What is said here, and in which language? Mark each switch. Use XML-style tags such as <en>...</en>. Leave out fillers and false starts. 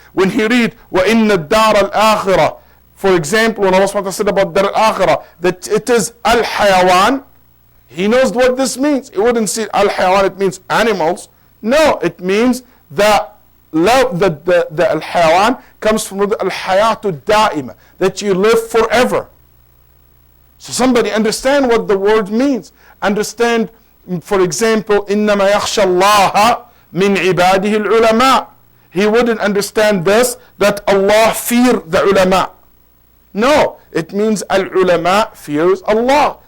<en>When he read,</en> <ar>وَإِنَّ الدَّارَ الْآخِرَةِ,</ar> <en>for example, when Allah subhanahu wa ta'ala said about Dar al-Akhirah, that it is al-hayawan, he knows what this means. He wouldn't say al-hayawan, it means animals. No, it means that the al-hayawan comes from the al-hayatu da'ima, that you live forever. So somebody understand what the word means. Understand, for example,</en> <ar>إِنَّمَا يَخْشَى اللَّهَ مِنْ عِبَادِهِ الْعُلَمَاء.</ar> <en>He wouldn't understand this, that Allah fear the ulama. No, it means al-ulama fears Allah.</en>